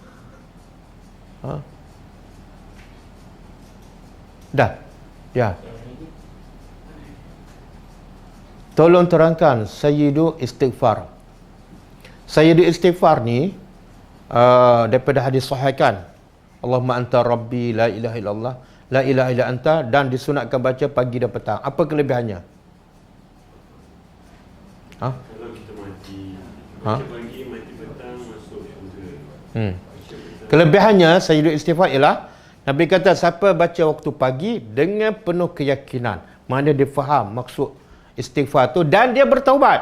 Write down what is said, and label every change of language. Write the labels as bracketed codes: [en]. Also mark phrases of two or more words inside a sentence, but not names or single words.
[ms] Dah. Ya. Tolong terangkan Sayyidu Istighfar. Sayyidu Istighfar ni daripada hadis sahih kan. [ar] اللهم أنت ربي لا إله إلا الله لا إله إلا أنت, [ms] dan disunatkan baca pagi dan petang. Apa kelebihannya? Kalau kita mati pagi, mati petang, masuk syurga. Kelebihannya Sayyidu Istighfar ialah Nabi kata siapa baca waktu pagi dengan penuh keyakinan, mana dia faham maksud istighfar tu dan dia bertaubat.